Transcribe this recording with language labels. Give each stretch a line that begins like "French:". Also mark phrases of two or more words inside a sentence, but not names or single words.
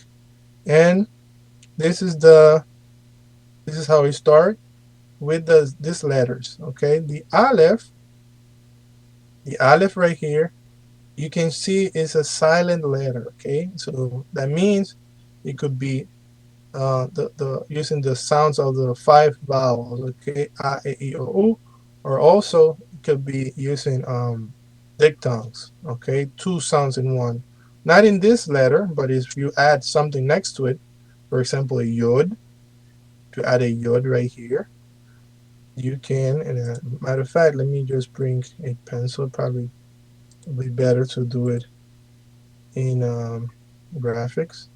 English: And this is how we start with these letters. Okay, the Aleph right here, you can see is a silent letter. Okay, so that means it could be the using the sounds of the five vowels. Okay, a, e, I, o, u, or also it could be using diphthongs. Okay, two sounds in one. Not in this letter, but if you add something next to it, for example, a yod, to add a yod right here, you can. And matter of fact, let me just bring a pencil. Probably would be better to do it in graphics.